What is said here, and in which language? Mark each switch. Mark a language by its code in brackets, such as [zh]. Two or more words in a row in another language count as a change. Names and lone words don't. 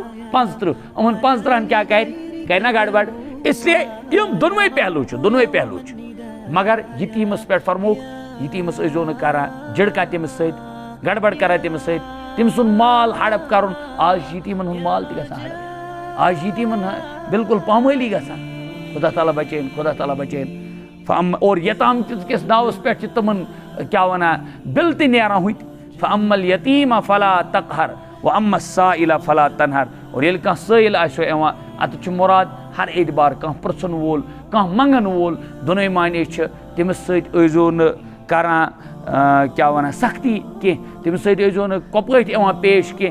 [ks] 35 یِمن 15 کیٛاہ کَرِ نہ گڑبڑ اِسلیے یِم دۄنوَے پہلوٗ چھِ مگر یتیٖمس پٮ۪ٹھ فرمووُکھ یتیٖمس ٲسۍزیو نہٕ کران جِڑکا تٔمِس سۭتۍ گڑبڑ کران تٔمِس سۭتۍ تٔمۍ سُنٛد مال ہڑپ کرُن آز چھِ یتیٖمن ہُنٛد مال تہِ گژھان ہڑپ آز چھِ یتیٖمن بِلکُل پامٲلی گژھان خۄدا تعالیٰ بچٲیِن اور یتام کِس ناوَس پٮ۪ٹھ چھِ تِمن کیٛاہ وَنان بِل تہِ نیران ہُتہِ [ar] فَأَمَّا الْيَتیٖمَ فَلَا تَقْهَرْ وَأَمَّا السَّائِلَ فَلَا تَنْهَرْ [ks] اور ییٚلہِ کانٛہہ سٲیِل آسیو یِوان اَتھ چھُ مُراد ہر اعتبار کانٛہہ پرٛژھن وول کانٛہہ منٛگن وول دۄنوَے معنے چھِ تٔمِس سۭتۍ ٲسۍزیو نہٕ کران کیٛاہ وَنان سختی کینٛہہ تٔمِس سۭتۍ ٲسۍزیو نہٕ کۄپٲٹھۍ یِوان پیش کینٛہہ